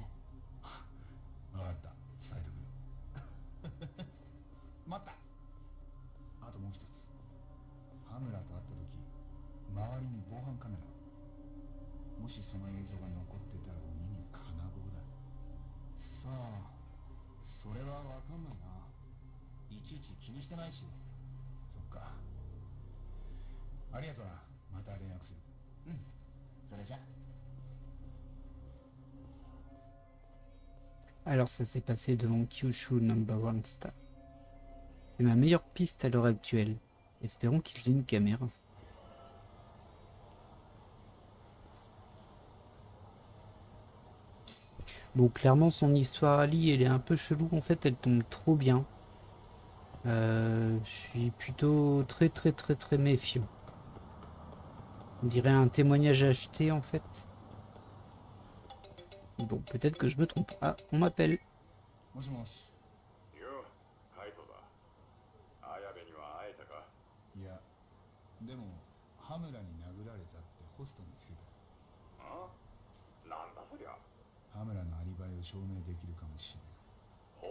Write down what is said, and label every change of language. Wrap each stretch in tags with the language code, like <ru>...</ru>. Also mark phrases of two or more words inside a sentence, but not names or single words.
<ja>分かった伝えてくる待ったあともう一つハムラと会った時周りに防犯カメラもしその映像が残ってたら鬼に金棒だ。さあ、それはわかんないな。いちいち気にしてないし。そっか。ありがとな。また連絡する。それじゃ。</ja> <fr>Alors ça s'est passé devant Kyushu No.1 Star. C'est ma meilleure piste à l'heure actuelle. Espérons qu'ils aient une caméra. Bon, clairement son histoire à Lee, elle est un peu chelou. En fait, elle tombe trop bien. Je suis plutôt très méfiant. On dirait un témoignage acheté en fait. Bon, peut-être que je me trompe. Ah, on m'appelle.</fr> <ja>もしもし。よカイトだ。綾部には会えたか。いや、でも羽村に殴られたってホスト見つけた。あ、なんだそりゃ。羽村のアリバイを証明できるかもしれない。</ja>